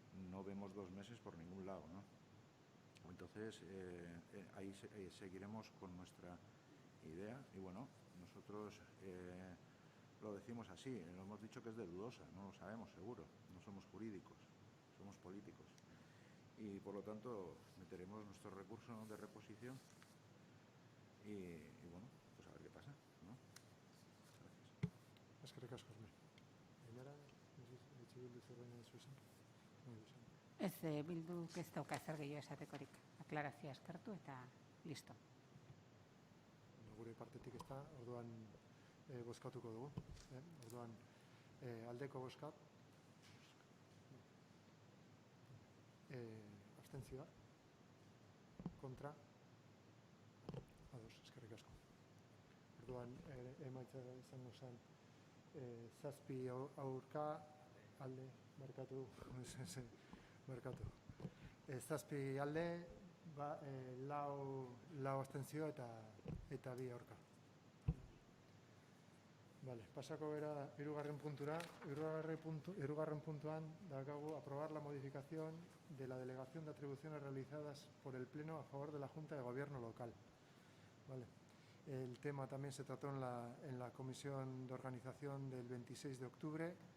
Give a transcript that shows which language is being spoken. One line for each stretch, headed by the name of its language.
Spanish: No vemos 2 meses por ningún lado, ¿no? Entonces, ahí seguiremos con nuestra idea y bueno, nosotros lo decimos así, lo hemos dicho que es de dudosa, no lo sabemos seguro, no somos jurídicos, somos políticos y por lo tanto meteremos nuestro recurso de reposición y bueno, pues a ver qué pasa, ¿no? Gracias.
Basque: Eskerrik asko, Hermen. Ainara, Bildu zerbait nahi duzu esan? Ez, Bilduk ez dauka zer gehiago esatekorik. Aklarazioa eskertu eta listo. Gure partetik ez da, orduan bozkatuko dugu. Orduan aldeko bozkat. Abstentzioa. Kontra. Ados, eskerrik asko. Orduan emaitza izango zen 7 aurka, alde, markatu. Merkatu. 7 alde, 4 abstentzio eta 2 aurka. Vale, pasako gara hirugarren puntura. Hirugarren puntuan daukagu
Spanish: aprobar la modificación de la delegación de atribuciones realizadas por el Pleno a favor de la Junta de Gobierno local. Vale. El tema también se trató en la comisión de organización del 26 de octubre.